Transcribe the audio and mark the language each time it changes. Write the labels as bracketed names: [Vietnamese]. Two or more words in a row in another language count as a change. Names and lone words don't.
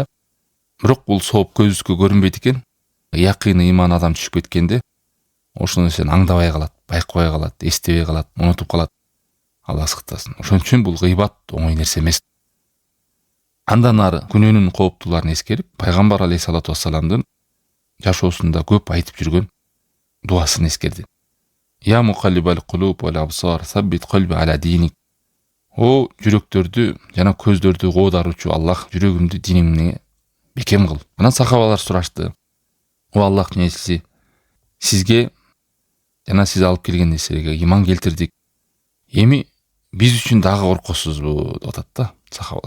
[Kyrgyz] Бирок бул сооп көзүбүзгө көрүнбөйт экен. Якыны иман адам түшүп кеткенде ошол нерсени аңдабай калат, байкабай калат, эстебей калат, унутуп калат. Алла сактасын. Ошон үчүн бул гыйбат оңой нерсе эмес. Андан ары күнөөнүн кооптууларын эскерип, пайгамбар [Arabic] عليه الصلاة والسلام [Kyrgyz] жашоосунда көп айтып жүргөн дуасын эскерди. [Arabic] يا مقلب القلوب والأبصار ثبت قلبي على دينك. [Kyrgyz] О жүрөктөрдү жана көздөрдү коодаруучу Аллах, жүрөгүмдү диниңне бекем кыл. Анан сахабалар сурашты. О Аллахтын элчиси, сизге жана сиз алып келген нерселерге иман келтирдик. Эми биз үчүн дагы коркосузбу деп атат да сахабалар.